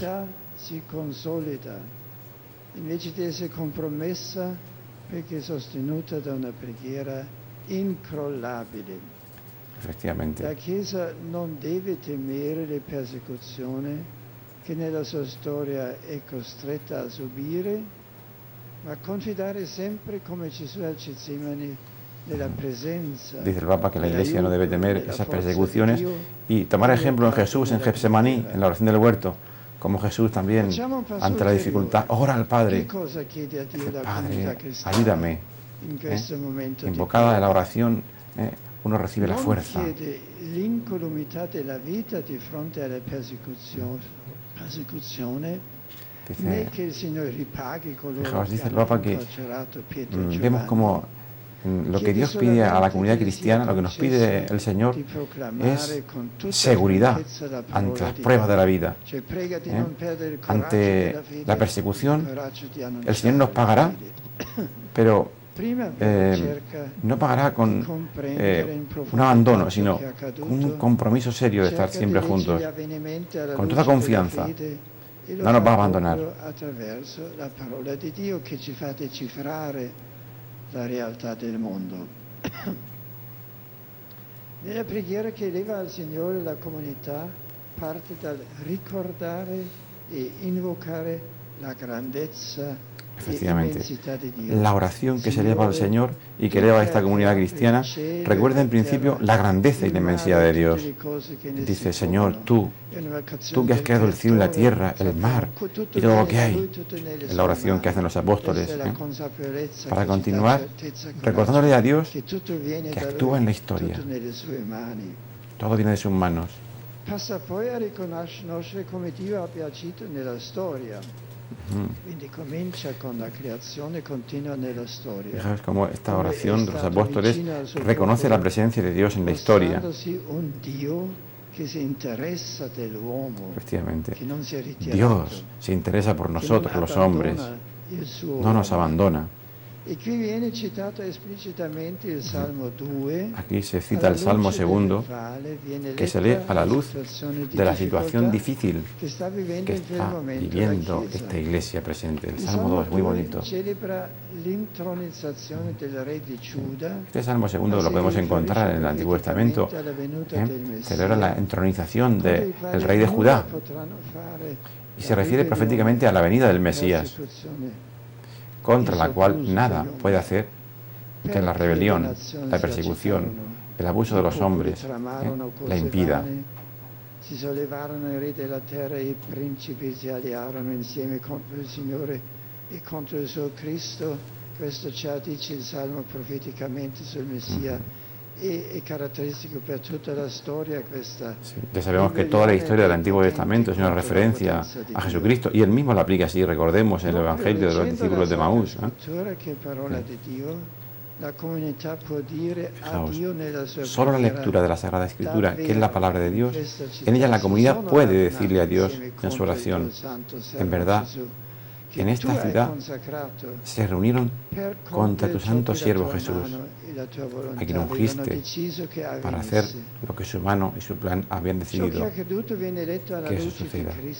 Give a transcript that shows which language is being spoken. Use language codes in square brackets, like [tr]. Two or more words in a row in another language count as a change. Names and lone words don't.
[it] Si consolida, invece di essere compromessa, perché è sostenuta da una preghiera incrollabile. [es] Efectivamente. [it] La Chiesa non deve temere le persecuzioni che nella sua storia è costretta a subire, Ma confidare sempre come Gesù al Getsemani nella presenza. [es] Dice el Papa que la Iglesia no debe temer esas persecuciones y tomar ejemplo en Jesús, en Getsemaní, en la oración del huerto, como Jesús también ante la dificultad ora al Padre. Padre, ayúdame. Invocada de la oración, uno recibe la fuerza. [it] L'incolumità della vita di fronte alla persecuzione, né che il Signore ripaghi coloro che [es] Dice el [it] hanno [es] Papa que [it] incarcerato Pietro e [es] vemos [it] Giovanni. [es] como lo que Dios pide a la comunidad cristiana, lo que nos pide el Señor, es seguridad ante las pruebas de la vida. Ante la persecución, el Señor nos pagará, pero no pagará con un abandono, sino con un compromiso serio de estar siempre juntos, con toda confianza. No nos va a abandonar. [it] Attraverso la parola di Dio che ci fa decifrare la realtà del mondo. Nella preghiera che eleva al Signore la comunità parte dal ricordare e invocare la grandezza. [es] Efectivamente, la oración que se eleva al Señor y que eleva a esta comunidad cristiana recuerda en principio la grandeza y la inmensidad de Dios. Dice, Señor, tú que has creado el cielo y la tierra, el mar y todo lo que hay. Es la oración que hacen los apóstoles, para continuar recordándole a Dios que actúa en la historia. Todo viene de sus manos. [it] Passa poi a riconoscere come Dio abbia agito nella storia. Quindi comincia con la creazione, continua nella storia. [es] Fijaos cómo esta oración de los apóstoles reconoce la presencia de Dios en la historia. [it] Un Dio che si interessa dell'uomo. [es] Efectivamente, [it] che non si è ritirato, [es] Dios se interesa por nosotros, los hombres, no nos abandona. [it] E qui viene citato esplicitamente il Salmo 2. [es] Aquí se cita el Salmo 2, que se lee a la luz de la situación difícil que está viviendo esta iglesia presente. El Salmo 2 es muy bonito. Este Salmo 2 lo podemos encontrar en el Antiguo Testamento. Celebra la entronización del rey de Judá y se refiere proféticamente a la venida del Mesías, contra la cual nada puede hacer que la rebelión, la persecución, el abuso de los hombres la impida. [it] Si sollevarono i re della terra e i principi si allearono insieme contro il Signore e contro il suo Cristo. Questo già dice il Salmo profeticamente sul Messia. [es] Es característico para toda la historia. Ya sabemos que toda la historia del Antiguo Testamento es una referencia a Jesucristo y él mismo la aplica así, recordemos en el Evangelio de los discípulos de Maús. Solo la lectura de la Sagrada Escritura, que es la palabra de Dios, en ella la comunidad puede decirle a Dios en su oración, en verdad, en esta ciudad se reunieron contra tu santo siervo Jesús, a quien ungiste para hacer lo que su mano y su plan habían decidido que eso suceda.